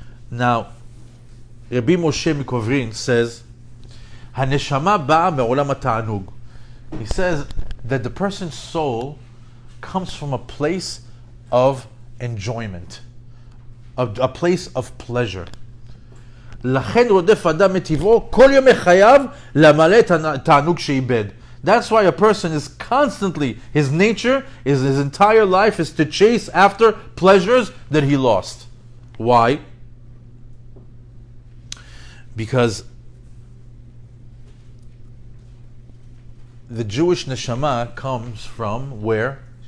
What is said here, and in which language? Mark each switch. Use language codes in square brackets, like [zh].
[en] Now, Rabbi Moshe Mikovrin says, [he] "Haneshama ba'a me'olam ha'ta'anug." [en] He says that the person's soul comes from a place of enjoyment, a place of pleasure. [he] לכן רודף אדם מטבעו כל ימי חייו למלא את התענוג שאיבד. [en] That's why a person is constantly, his nature is his entire life is to chase after pleasures that he lost. Why? Because the Jewish neshama comes from where?